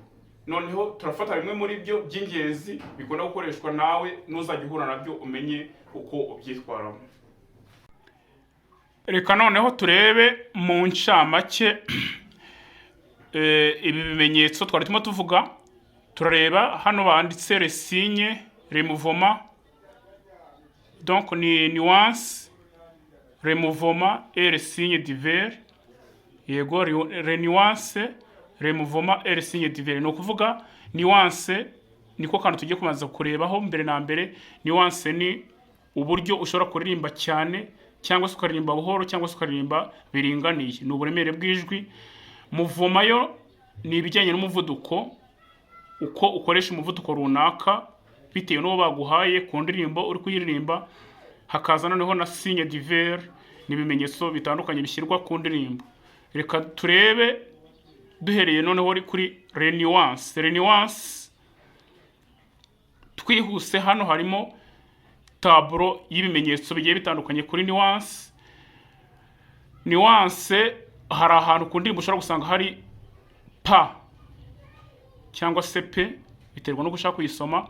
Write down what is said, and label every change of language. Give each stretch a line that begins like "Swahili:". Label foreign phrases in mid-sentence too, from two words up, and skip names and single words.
Kinyarwanda: Noneho turafata bimwe muri byo by'ingenzi bikunda gukoreshwa, nawe nuzajya uhura nabyo umenye uko ubyitwaramo. Reka noneho turebe mu ncamake ibi bimenyetso twari turimo tuvuga. Turareba hano banditse
French: les signes, les mouvements, donc ni nuance, les mouvements et les signes divers. Yego, les nuances, les mouvements et les signes divers.
Kinyarwanda: No kuvuga nuance niko kantu tugiye kumaza kurebaho mbere na mbere. Nuance ni uburyo ushobora kuririmba cyane cyangwa se ukaririmba buhoro cyangwa se ukaririmba biringaniye, ni uburemere bw'ijwi. Mouvement yo ni ibijyanye n'umuvuduko, uko ukoresha umuvuduko runaka bitewe n'uwo baguhaye ku ndirimbo uri kuyiririmba.
French: Hakaza noneho na signe divers,
Kinyarwanda: ni ibimenyetso bitandukanye bishyirwa ku ndirimbo. Reka turebe duhereye noneho kuri
French: les nuances. Les nuances
Kinyarwanda: twihuse, hano harimo tableau y'ibimenyetso bigiye bitandukanye kuri nuance. Nuance hari ahantu ku ndirimbo ushobora gusanga hari pa cyangwa se pe, biterwa no gushaka kuyisoma.